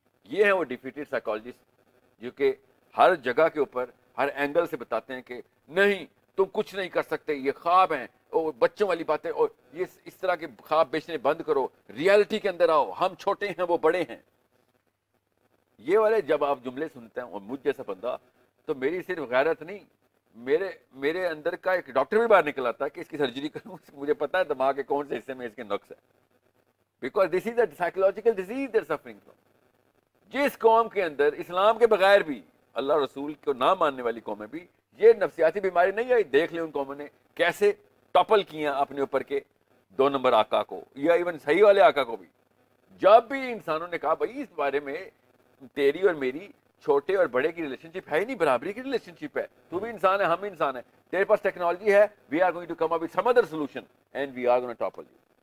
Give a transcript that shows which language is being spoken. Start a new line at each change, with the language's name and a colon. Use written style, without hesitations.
Urdu: یہ ہے وہ ڈیفیٹڈ سائیکالوجسٹ جو کہ ہر جگہ کے اوپر ہر اینگل سے بتاتے ہیں کہ نہیں تم کچھ نہیں کر سکتے، یہ خواب ہیں اور بچوں والی باتیں، اور یہ اس طرح کے خواب بیچنے بند کرو، ریالٹی کے اندر آؤ، ہم چھوٹے ہیں وہ بڑے ہیں. یہ والے جب آپ جملے سنتے ہیں اور مجھ جیسا بندہ، تو میری صرف غیرت نہیں، میرے اندر کا ایک ڈاکٹر بھی باہر نکل آتا ہے کہ اس کی سرجری کروں. مجھے پتا ہے دماغ کے کون سے حصے میں اس کے نقص ہے.
English: Because this is a psychological disease they are suffering from.
Urdu: جس قوم کے اندر اسلام کے بغیر بھی اللہ رسول کو نہ ماننے والی قومیں بھی یہ نفسیاتی بیماری نہیں آئی، دیکھ لیں ان قوموں نے کیسے ٹپل کیا اپنے اوپر کے 2 نمبر آقا کو یا ایون صحیح والے آقا کو بھی. جب بھی انسانوں نے کہا بھائی اس بارے میں تیری اور میری چھوٹے اور بڑے کی ریلیشن شپ ہے ہی نہیں، برابری کی ریلیشن شپ ہے، تو بھی انسان ہے ہم بھی انسان ہیں، تیرے پاس ٹیکنالوجی ہے،
English: We are going to come up with some other solution and we are gonna topple you.